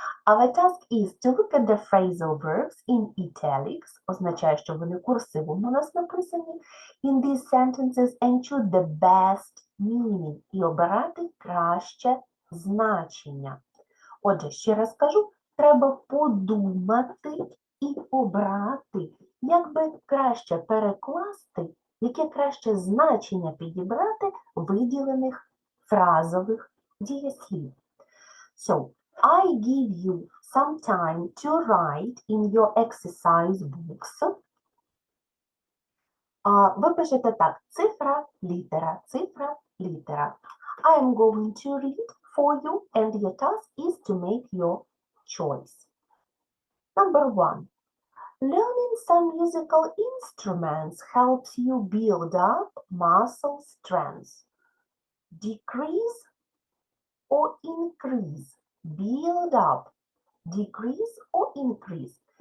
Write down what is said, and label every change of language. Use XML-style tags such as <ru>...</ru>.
<en>Our task is to look at the phrasal verbs in italics,</en> <uk>означає, що вони курсивом у нас написані,</uk> <en>in these sentences and choose the best meaning,</en> <uk>і обирати краще значення. Отже, ще раз кажу, треба подумати і обрати, як би краще перекласти, яке краще значення підібрати виділених фразових дієслів.</uk> <en>So, I give you some time to write in your exercise books.</en> <uk>Ви пишете так, цифра, літера, цифра, літера.</uk> <en>I am going to read for you and your task is to make your choice. Number 1. Learning some musical instruments helps you build up muscle strength. Decrease or increase, build up, decrease or increase.</en>